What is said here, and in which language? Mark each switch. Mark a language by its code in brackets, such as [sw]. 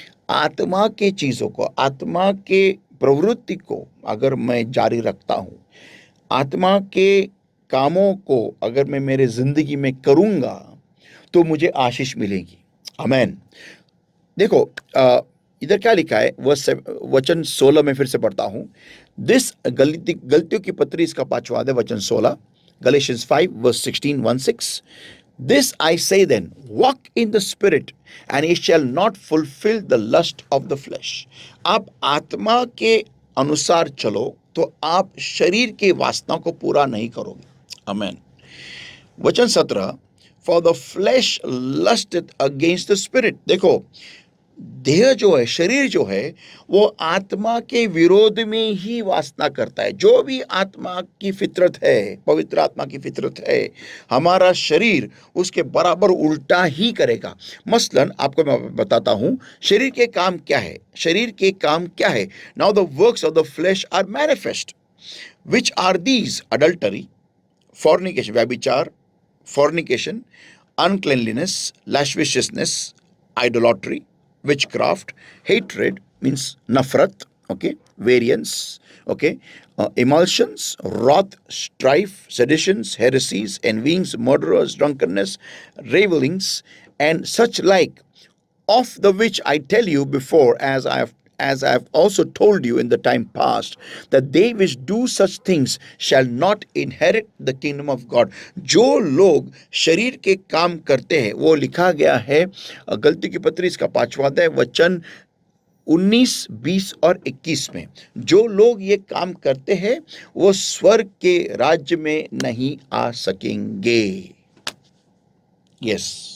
[hi] आत्मा के चीजों को, आत्मा के प्रवृत्ति को अगर मैं जारी रखता हूं, आत्मा के कामों को अगर मैं मेरे जिंदगी में करूंगा, तो मुझे आशीष मिलेगी। आमेन। देखो, इधर क्या लिखा है, वचन 16 में फिर से पढ़ता हूं। गलतियों की पत्री इसका 5वां अध्याय वचन 16, [en] Galatians 5 verse 16, [hi] 1-6. [en] This I say then, walk in the spirit, and ye shall not fulfill the lust of the flesh. [hi] आप आत्मा के अनुसार चलो तो आप शरीर के वासना को पूरा नहीं करोगे। आमेन। वचन 17, [en] for the flesh lusteth against the spirit. [hi] देखो, देह जो है, शरीर जो है, वो आत्मा के विरोध में ही वासना करता है। जो भी आत्मा की फितरत है, पवित्र आत्मा की फितरत है, हमारा शरीर उसके बराबर उल्टा ही करेगा। मसलन आपको मैं बताता हूं, शरीर के काम क्या है, शरीर के काम क्या है। [en] now the works of the flesh are manifest, which are these: adultery, fornication, [hi] व्यभिचार, [en] fornication, uncleanliness, lasciviousness, idolatry, witchcraft, hatred means [hi] nafrat, [en] okay, variance, okay, emulsions, wrath, strife, seditions, heresies, envyings, murderers, drunkenness, ravelings, and such like, of the which I tell you before, as I have also told you in the time past, that they which do such things shall not inherit the kingdom of God. [hi] जो लोग शरीर के काम करते हैं, वो लिखा गया है गलती की पत्री इसका 5वां अध्याय वचन 19, 20 और 21 में। जो लोग ये काम करते हैं वो स्वर्ग के राज्य में नहीं आ सकेंगे। यस,